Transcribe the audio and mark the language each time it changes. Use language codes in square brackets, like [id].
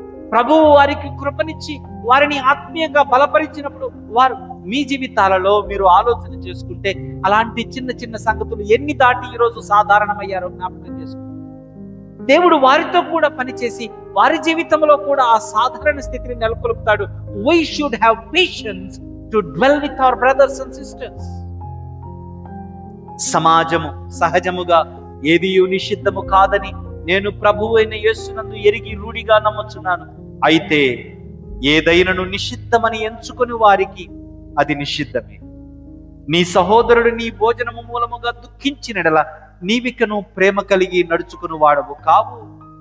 [te] ప్రభువు వారికి కృపనిచ్చి వారిని ఆత్మీయంగా బలపరిచినప్పుడు వారు మీ జీవితాలలో మీరు ఆలోచన చేసుకుంటే అలాంటి చిన్న చిన్న సంగతులు ఎన్ని దాటి ఈరోజు సాధారణమయ్యారో జ్ఞాపకం చేసుకోండి. దేవుడు వారితో కూడా పనిచేసి వారి జీవితంలో కూడా ఆ సాధారణ స్థితిని నెలకొల్పుతాడు. [en] We should have patience to dwell with our brothers and sisters. [te] సమాజము సహజముగా ఏది నిషిద్ధము కాదని నేను ప్రభువు అయిన యేసునందు ఎరిగి రూఢిగా నమ్ముచున్నాను. అయితే ఏదైనను నిషిద్ధమని ఎంచుకొని వారికి అది నిషిద్ధమే. నీ సహోదరుడు నీ భోజనము మూలముగా దుఃఖించినడల నీవికను ప్రేమ కలిగి నడుచుకుని వాడవు కావు.